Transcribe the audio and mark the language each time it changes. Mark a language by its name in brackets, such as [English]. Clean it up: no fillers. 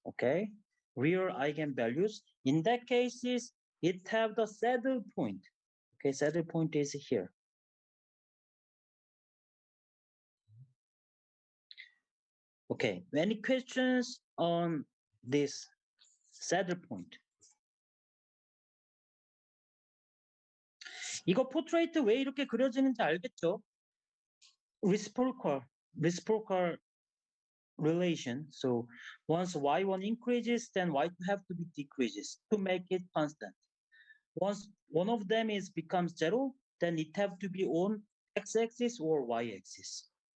[English] Okay, real eigenvalues. In that cases, it have the saddle point. Okay, saddle point is here. Okay, any questions on this saddle point? [Korean] 이거 포트레이트 왜 이렇게 그려지는지 알겠죠? [English] reciprocal relation. So once y1 increases, then y2 have to be decreases to make it constant. Once one of them becomes zero, then it have to be on x-axis or y-axis.